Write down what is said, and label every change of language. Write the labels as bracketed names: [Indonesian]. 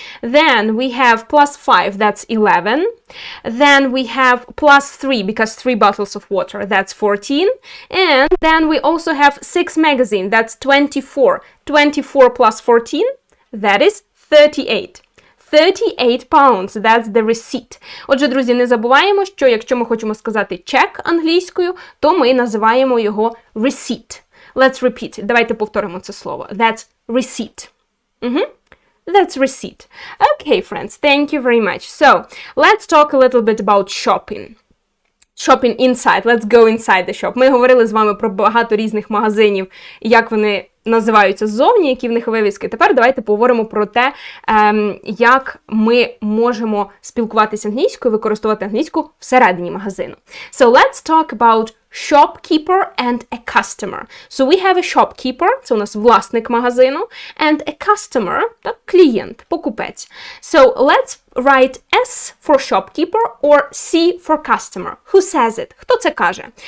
[English] Then we have plus 5, that's 11. Then we have plus 3, because 3 bottles of water, that's 14. And then we also have 6 magazine, that's 24. 24 plus 14, that is 38. 38 pounds, that's the receipt. [Ukrainian] Отже, друзі, не забуваємо, що якщо ми хочемо сказати чек англійською, то ми називаємо його receipt. [English] Let's repeat it. [Ukrainian] Давайте повторимо це слово. [English] That's receipt. That's receipt. Okay, friends, thank you very much. So, let's talk a little bit about shopping. Shopping inside. Let's go inside the shop. [Ukrainian] Ми говорили з вами про багато різних магазинів, як вони називаються ззовні, які в них вивіски. Тепер давайте поговоримо про те, як ми можемо спілкуватися англійською, використовувати англійську всередині магазину. [English] So let's talk about shopkeeper and a customer. So we have a shopkeeper, [Ukrainian] це у нас власник магазину, [English] and a customer, так, [Ukrainian] клієнт, покупець. [English] So let's write S for shopkeeper or C for customer. Who says it? [Ukrainian] Хто це каже?